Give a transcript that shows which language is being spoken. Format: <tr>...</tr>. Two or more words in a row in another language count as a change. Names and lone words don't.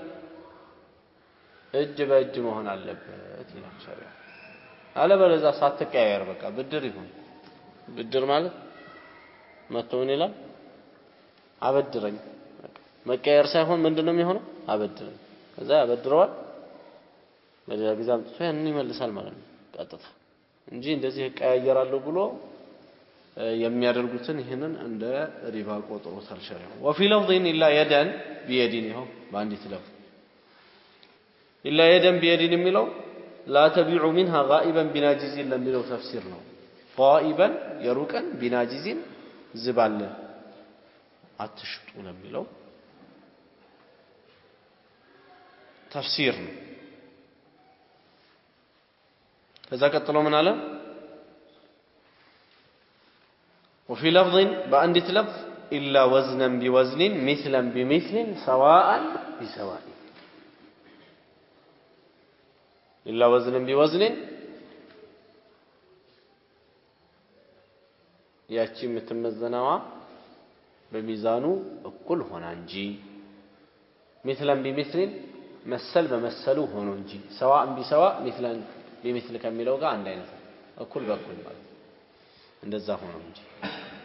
<am>እጅ በእጅ መሆን አለበት ይላል ሸሪዓ አለበለዚያ ሳትቀያየር በቃ ብድር ይሁን ብድር ማለት መተውን ይላል አበድረኝ መቀየር ሳይሆን ምንድነው የሚሆነው አበድረኝ ከዛ ያበድረዋል ለሌላ ጊዜ አምጥቶ ያንን ይመልሳል ማለት ነው ቀጥታ እንጂ እንደዚህ ቀያየራለሁ ብሎ የሚያደርጉትን ይሄንን እንደ ሪባ ቆጥሮታል ሸሪዓው</am> <ar>وفي لفظ الا يدا بيد</ar> <am>ይኸው በአንዲት ለፍ</am> <ar>الا يدا بيد</ar> <am>የሚለው</am> <ar>لا تبيع منها غائبا بناجز</ar> <am>ለሚለው ተፍሲር ነው غائبا የሩቀን بناجز ዝባለ አትሽጡ ለሚለው ተፍሲር ነው ከዛ ቀጥሎ ምን አለ</am> <ar>وفي لفظ بأندت لفظ إلا وزنا بوزن مثلا بمثل سواء بسواء إلا وزنا بوزن</ar> <am>ያቺ የምትመዘነዋ በሚዛኑ እኩል ሆና እንጂ</am> <ar>مثلا بمثل</ar> <am>መሰል በመሰሉ ሆኖ እንጂ</am> <ar>سواء بسواء مثلا بمثل</ar> <am>ከሚለው ጋር አንድ አይነት እኩል በኩል ማለት እንደዛ ሆኖ እንጂ</am>